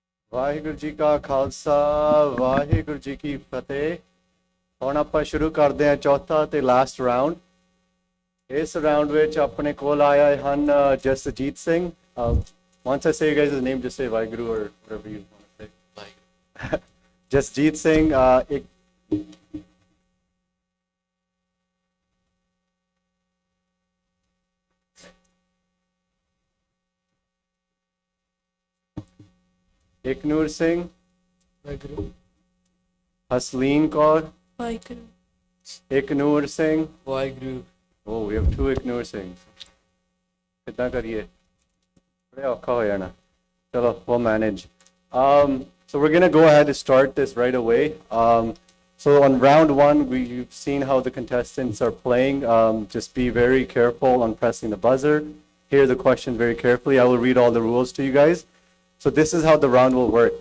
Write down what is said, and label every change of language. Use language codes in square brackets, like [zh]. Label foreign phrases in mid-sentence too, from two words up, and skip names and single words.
[pa] ਵਾਹਿਗੁਰੂ ਜੀ ਕਾ ਖਾਲਸਾ ਵਾਹਿਗੁਰੂ ਜੀ ਕੀ ਫਤਿਹ। ਹੁਣ ਆਪਾਂ ਸ਼ੁਰੂ ਕਰਦੇ ਹਾਂ ਚੌਥਾ ਤੇ [en] last round. [pa] ਇਸ ਰਾਉਂਡ ਵਿੱਚ ਆਪਣੇ ਕੋਲ ਆਏ ਹਨ ਜਸਜੀਤ ਸਿੰਘ। [en] Once I say you guys' name, just say Vaheguru or whatever you want to say. Jasjeet Singh, Iknoor Singh, Vaheguru. Hasleen Kaur, Vaheguru. Iknoor Singh. Vaheguru. Oh, we have two Iknoor Singhs. [pa] ਕਿੰਨਾ ਕਰੀਏ ਬੜੇ ਔਖਾ ਹੋ ਜਾਣਾ ਚਲੋ [en] we'll manage. So we're going to go ahead and start this right away. So on round one, you've seen how the contestants are playing. Just be very careful on pressing the buzzer. Hear the question very carefully. I will read all the rules to you guys. So this is how the round will work.